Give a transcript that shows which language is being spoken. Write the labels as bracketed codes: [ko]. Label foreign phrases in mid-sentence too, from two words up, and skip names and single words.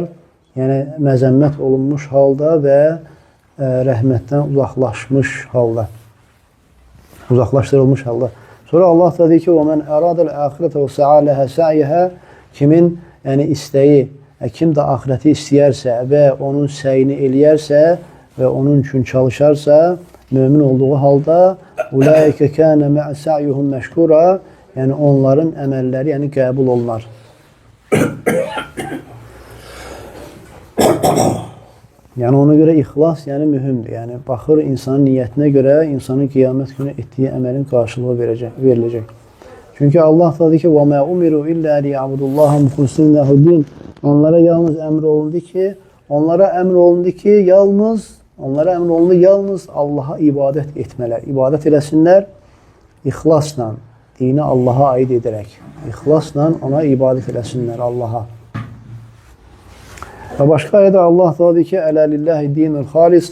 [az] Yəni məzəmmət olunmuş halda və rəhmətdən uzaqlaşdırılmış halda. Sonra Allah da deyir ki: [ar] "ومن أراد الآخرة وسعى لها سعيها." [az] Kimin yəni istəyi, kim də axirəti istəyərsə və onun səyini eləyərsə və onun üçün çalışarsa, mömin olduğu halda [ar] أولئك كان مع سعيهم مشكورا, [az] yəni onların əməlləri yəni qəbul olunar. Yəni ona görə ixlas yəni mühümdür. Yəni baxır insanın niyyətinə görə insanın qiyamət günü etdiyi əməlin qarşılığı veriləcək. Çünki Allah da deyir ki: [ar] "وما أمروا إلا ليعبدوا الله مخلصين له الدين." [az] Onlara əmr olundu ki, yalnız Allaha ibadət etmələr. İbadət eləsinlər ixlasla, dini Allaha aid edərək. İxlasla ona ibadət eləsinlər Allaha. Və başqa ayədə Allah da deyir ki: [ar] "ألا لله الدين الخالص."